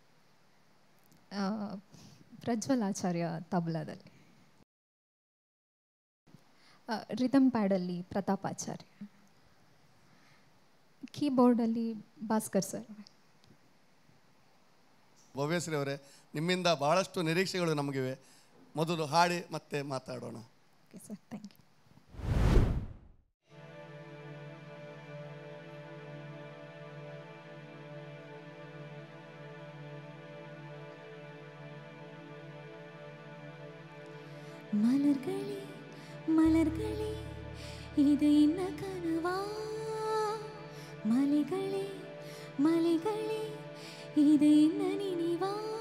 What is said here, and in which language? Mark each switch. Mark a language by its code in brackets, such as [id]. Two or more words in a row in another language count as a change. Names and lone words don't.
[kn] ಪ್ರಜ್ವಲ್ ಆಚಾರ್ಯ ತಬಲಾದಲ್ಲಿ, ರಿದಮ್ ಪ್ಯಾಡಲ್ಲಿ ಪ್ರತಾಪ್ ಆಚಾರ್ಯ, ಕೀಬೋರ್ಡಲ್ಲಿ ಭಾಸ್ಕರ್ ಸರ್. ಭವ್ಯಶ್ರೀ ಅವರೇ, ನಿಮ್ಮಿಂದ ಬಹಳಷ್ಟು ನಿರೀಕ್ಷೆಗಳು ನಮಗಿವೆ. ಮೊದಲು ಹಾಡಿ ಮತ್ತೆ ಮಾತಾಡೋಣ. [en] okay sir, thank you. [ta] மலர்களே மலர்களே இது என்ன கனவா, மலைகளே மலைகளே இது என்ன நினைவா,